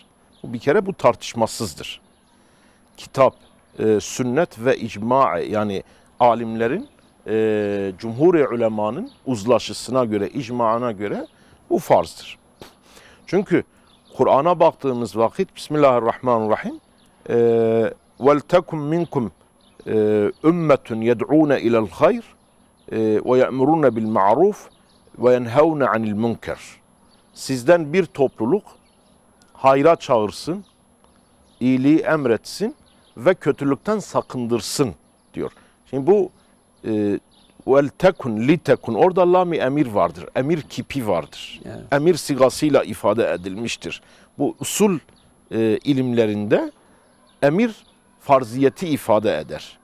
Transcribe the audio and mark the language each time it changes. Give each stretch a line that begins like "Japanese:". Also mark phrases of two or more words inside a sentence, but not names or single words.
Turkish: Bir kere bu tartışmasızdır. Kitap, sünnet ve icma, yani alimlerin, cumhur-i ulemanın uzlaşısına göre, icmaına göre bu farzdır. Çünkü Kur'an'a baktığımız vakit
Arabic: Bismillahirrahmanirrahim وَلْتَكُمْ مِنْكُمْ اُمَّةٌ يَدْعُونَ اِلَى الْخَيْرِ وَيَأْمُرُونَ بِالْمَعْرُوفِ وَيَنْهَوْنَ عَنِ الْمُنْكَرِ.
Turkish: Sizden bir topluluk hayra çağırsın, iyiliği emretsin ve kötülükten sakındırsın diyor. Şimdi bu
Arabic: ولتكن لتكن,
Turkish: orada lam-i emir vardır. Emir kipi vardır. Evet. Emir sigasıyla ifade edilmiştir. Bu usul ilimlerinde emir farziyeti ifade eder.